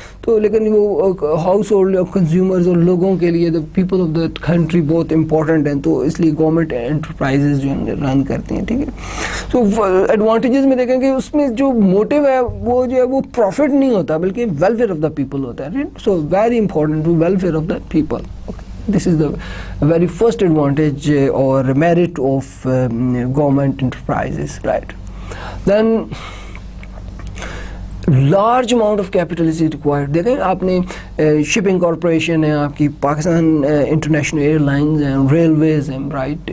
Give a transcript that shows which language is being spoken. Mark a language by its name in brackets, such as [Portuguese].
[Urdu] تو لیکن وہ ہاؤس ہولڈ اور کنزیومرز اور لوگوں کے لیے, [English] the people of the country [Urdu] بہت امپورٹنٹ ہیں. تو اس لیے گورنمنٹ انٹرپرائزز جو ہیں رن کرتی ہیں, ٹھیک ہے. تو ایڈوانٹیجز میں دیکھیں کہ اس میں جو موٹیو ہے وہ جو ہے وہ پروفٹ نہیں ہوتا, بلکہ ویلفیئر آف دا پیپل ہوتا ہے. [English] So very important to welfare of the people. This is the very first advantage or merit of government enterprises, right? Then large amount of capital is required. [Urdu] دیکھیں آپ نے shipping corporation ہے, آپ کی Pakistan international air lines ہیں, railways ہیں, right.